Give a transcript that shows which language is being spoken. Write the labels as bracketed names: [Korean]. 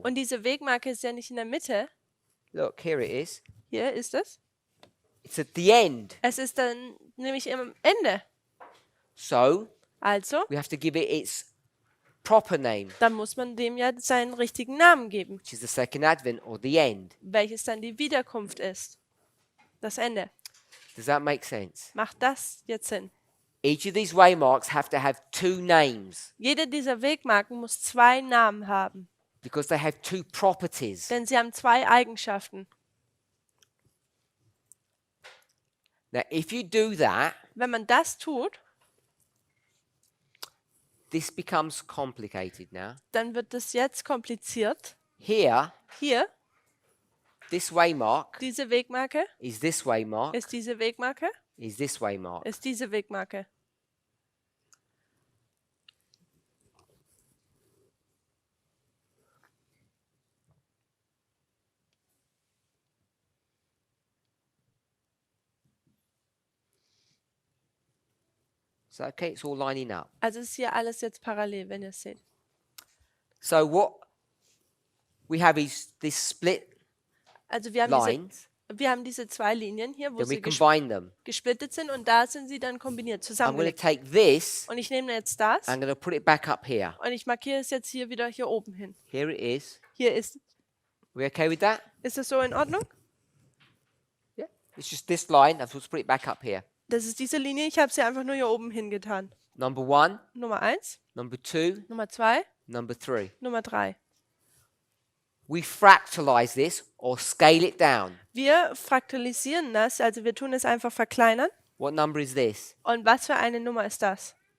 [German] und diese Wegmarke ist ja nicht in der Mitte. [English] Look, here it is. [German] Hier ist es. [English] It's at the end. [German] Es ist dann nämlich am Ende. [English] So [German] Also, [English] we have to give it its proper name, [German] dann muss man dem ja seinen richtigen Namen geben, [English] which is the second advent or the end. [German] welches dann die Wiederkunft ist. Das Ende. [English] Does that make sense? [German] Macht das jetzt Sinn? [English] Each of these waymarks have to have two names [German] Jede dieser Wegmarken muss zwei Namen haben, [English] because they have two properties. [German] denn sie haben zwei Eigenschaften. [English] Now, if you do that, [German] Wenn man das tut, [English] this becomes complicated now. [German] dann wird es jetzt kompliziert. [English] Here, [German] Hier, [English] this waymark [German] diese Wegmarke [English] is this waymark, [German] ist diese Wegmarke, [English] is this waymark. [German] ist diese Wegmarke. [English] So, okay, it's all lining up. [German] Also ist hier alles jetzt parallel, wenn ihr es seht. [English] So what we have is this split [German] Also wir haben diese zwei Linien hier, wo [English] then we [German] sie [English] combine them. [German] gesplittet sind und da sind sie dann kombiniert, [English] I'm going to [German] zusammengelegt. [English] take this, [German] Und ich nehme jetzt das [English] I'm going to put it back up here. [German] und ich markiere es jetzt hier wieder hier oben hin. [English] Here it is. [German] Hier ist. [English] We okay with that? [German] Ist das so in Ordnung? [English] Yeah. It's just this line. I've just put it back up here. [German] Das ist diese Linie, ich habe sie einfach nur hier oben hingetan. [English] Number 1, [German] Nummer 1, [English] number 2, [German] Nummer 2, [English] number 3. [German] Nummer 3. [English] We fractalize this or scale it down. [German] Wir fraktalisieren das, also wir tun es einfach verkleinern. [English] What number is this? [German] Und was für eine Nummer ist das?